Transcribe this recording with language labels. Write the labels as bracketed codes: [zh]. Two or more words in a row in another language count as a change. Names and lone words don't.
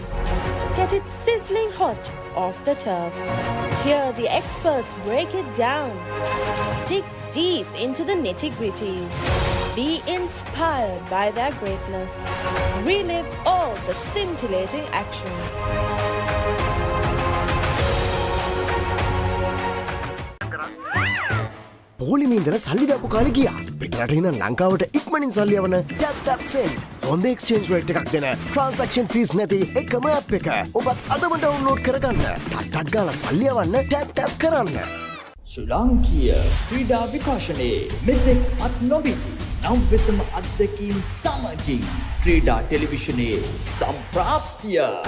[en] Get it sizzling hot off the turf. Hear the experts break it down. Dig deep into the nitty-gritties. Be inspired by their greatness. Relive all the scintillating action. [si] පෝලිමින්දල සල්ලි දපු කාලෙ ගියා. පිටරට ඉඳන් ලංකාවට ඉක්මනින් සල්ලි යවන TapTapSend. [en] on the exchange rate [si] එකක් දෙන [en] transaction fees [si] නැති එකම app එක. ඔබත් අදම download කරගන්න. ටක් ගාලා සල්ලි යවන්න tap tap කරන්න. ශ්‍රී ලාංකීය ක්‍රීඩා විකාශනයේ මෙතෙක් අත් නොවිති නම් වෙතම අත්දැකීම් සමගින් ක්‍රීඩා ටෙලිවිෂනයේ සම්ප්‍රාප්තිය.